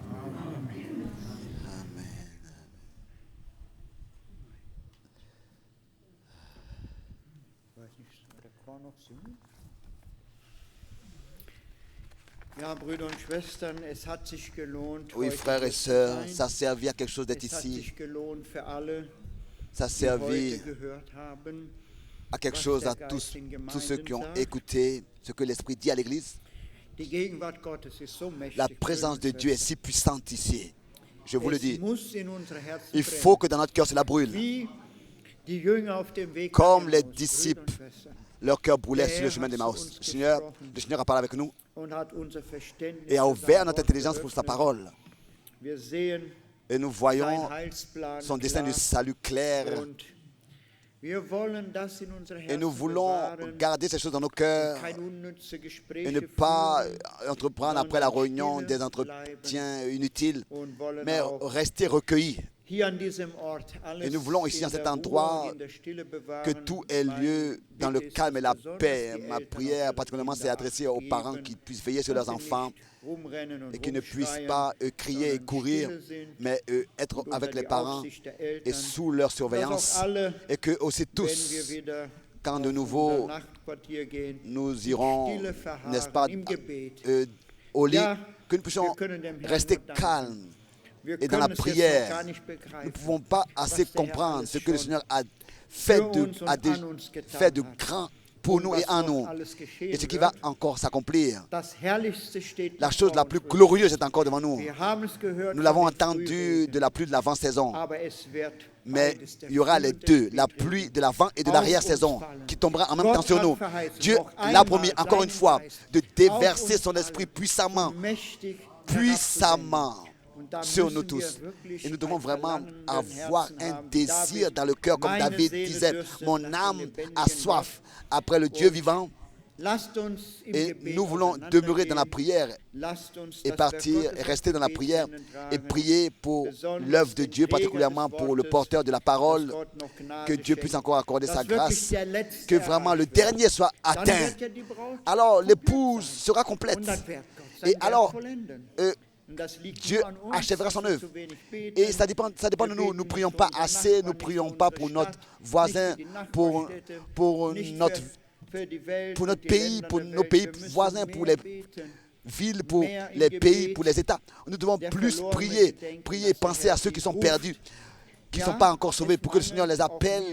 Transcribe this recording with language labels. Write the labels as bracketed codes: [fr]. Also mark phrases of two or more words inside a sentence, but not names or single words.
[de] Ja, Brüder und Schwestern, es hat sich gelohnt. [fr] Oui, [de] heute [fr] frères et [de] hier zu [fr] sœurs, [de] sein. [fr] ça a servi à quelque chose d'être [de] Es hat [fr] ici. [de] sich gelohnt für alle, [fr] Ça a [de] die [fr] servi [de] heute gehört haben, [fr] à quelque [de] was [fr] chose [de] der [fr] à tous, [de] Geist in [fr] tous ceux qui ont [de] Gemeinden sagt. [fr] écouté ce que l'Esprit dit à l'Église. [de] Die Gegenwart Gottes ist so mächtig. [fr] La [de] Brüder [fr] présence [de] und [fr] de Dieu est [de] Schwestern. [fr] si puissante ici. Je vous le [de] Es [fr] dis. [de] muss in unsere Herzen [fr] Il faut [de] brennen. [fr] que dans notre cœur cela brûle. [de] Wie die Jünger auf dem Weg [fr] Comme [de] nach [fr] les [de] Emmaus, Brüder [fr] disciples, [de] und Schwestern, [fr] Leur cœur brûlait [de] Der [fr] sur le [de] Herr [fr] chemin [de] hat [fr] de [de] zu [fr] Maus. [de] uns [fr] Le Seigneur a parlé avec nous [de] und hat unser Verständnis [fr] et a [de] für [fr] ouvert [de] sein [fr] notre [de] Wort [fr] intelligence pour sa [de] geöffnet. [fr] parole. [de] Wir sehen [fr] Et nous [de] sein [fr] voyons [de] Heilsplan [fr] son destin du [de] klar. [fr] salut clair. [de] Und wir wollen das in unsere [fr] Et [de] Herzen [fr] nous voulons [de] bewahren, [fr] garder ces choses dans nos cœurs [de] kein unnütze [fr] et [de] Gespräche [fr] ne pas [de] führen, [fr] entreprendre après la [de] sondern [fr] réunion [de] stille [fr] des [de] bleiben [fr] entretiens inutiles, [de] und wollen [fr] mais [de] auch [fr] rester recueillis. [de] hier an diesem Ort alles [fr] Et nous voulons ici, [de] in [fr] en cet [de] der [fr] endroit, [de] Ruhe und in der Stille bewahren. [fr] que tout ait lieu dans le [de] Meine Bitte [fr] calme et [de] ist [fr] la [de] es, besonders [fr] paix. [de] die [fr] Ma [de] Eltern [fr] prière [de] auf ihre [fr] particulièrement s'est [de] Kinder [fr] adressée aux parents [de] achtgeben, [fr] qui puissent veiller sur [de] dass [fr] leurs [de] sie [fr] enfants [de] nicht rumrennen und [fr] et qui ne puissent [de] rumschreien, [fr] pas crier et [de] sondern [fr] courir, [de] stille sind [fr] mais être [de] und unter [fr] avec les [de] die [fr] parents [de] Aufsicht der [fr] et [de] Eltern, [fr] sous leur [de] dass [fr] surveillance. [de] auch alle, [fr] Et que aussi [de] wenn wir [fr] tous, [de] wieder [fr] quand de [de] auf [fr] nouveau [de] unser Nachtquartier gehen, [fr] nous irons, [de] Stille [fr] n'est-ce pas, [de] verharren im Gebet. [fr] au lit, [de] Ja, [fr] que nous puissions [de] wir können dem Herrn [fr] rester [de] nur danken. [fr] calmes [de] Wir [fr] et dans la [de] können es jetzt noch [fr] prière. [de] gar nicht [fr] Nous ne [de] begreifen, [fr] pouvons pas assez [de] was der Herr [fr] comprendre [de] alles [fr] ce que le [de] schon [fr] Seigneur a fait [de] für [fr] de, [de] uns und an uns getan [fr] fait de [de] hat. [fr] grand pour [de] Und [fr] nous [de] was [fr] et en [de] noch [fr] nous, [de] alles geschehen [fr] et ce qui va [de] wird. [fr] encore s'accomplir. [de] Das Herrlichste steht [fr] La [de] noch [fr] chose [de] vor [fr] la [de] uns, [fr] plus [de] Brüder. [fr] glorieuse est encore devant nous. [de] Wir haben es gehört [fr] Nous [de] von [fr] l'avons [de] den [fr] entendu [de] Frühregen, [fr] de la pluie de l'avant-saison, [de] aber es wird [fr] mais [de] beides, der [fr] il y aura [de] Früh- [fr] les [de] und der [fr] deux, la [de] Spätregen, [fr] pluie de l'avant et de [de] auf [fr] l'arrière-saison, [de] uns fallen. [fr] qui tombera en même [de] Gott [fr] temps sur [de] hat [fr] nous. [de] verheißen, [fr] Dieu [de] noch [fr] l'a [de] einmal [fr] promis encore une [de] seinen [fr] fois [de] Geist [fr] de [de] auf [fr] déverser [de] uns [fr] son esprit [de] allen [fr] puissamment, [de] mächtig [fr] puissamment [de] herabzusenden. Und da [fr] sur [de] müssen [fr] nous [de] wir [fr] tous. [de] wirklich [fr] Et nous devons [de] ein [fr] vraiment [de] Verlangen im [fr] avoir [de] Herzen [fr] un [de] haben. [fr] désir [de] David, [fr] dans le cœur, comme [de] meine [fr] David [de] Seele [fr] disait, [de] dürstet [fr] mon [de] nach dem [fr] âme [de] lebendigen [fr] a soif après le Dieu [de] Und [fr] vivant. [de] Lasst uns im [fr] Et [de] Gebet [fr] nous voulons [de] auseinandergehen. [fr] demeurer dans la prière [de] Lasst uns, [fr] et [de] dass wir [fr] partir [de] Gottes [fr] et rester dans la [de] Gebet [fr] prière [de] tragen, [fr] et prier pour [de] besonders [fr] l'œuvre de [de] den [fr] Dieu, [de] Träger [fr] particulièrement [de] des [fr] pour le [de] Wortes, [fr] porteur de la parole, [de] dass Gott noch Gnade [fr] que Dieu puisse [de] schenkt, [fr] encore accorder [de] dass [fr] sa [de] wirklich [fr] grâce, [de] der Letzte [fr] que vraiment le [de] erreicht wird. [fr] dernier soit [de] Dann [fr] atteint. [de] wird ja die Braut [fr] Alors [de] komplett [fr] l'épouse [de] sein. [fr] sera complète. [de] Und dann wird Gott sein [fr] Et [de] Werk [fr] alors, [de] vollenden. Und das liegt [fr] Dieu [de] nur an uns, [fr] achèvera son [de] dass wir [fr] œuvre. [de] zu wenig beten. [fr] Et ça dépend de nous. Nous ne prions pas assez, nous ne prions pas pour notre voisin, pour notre pays, pour nos pays voisins, pour les villes, pour les pays, pour les États. Nous devons plus prier, penser à ceux qui sont perdus, qui ne sont pas encore sauvés, pour que le Seigneur les appelle.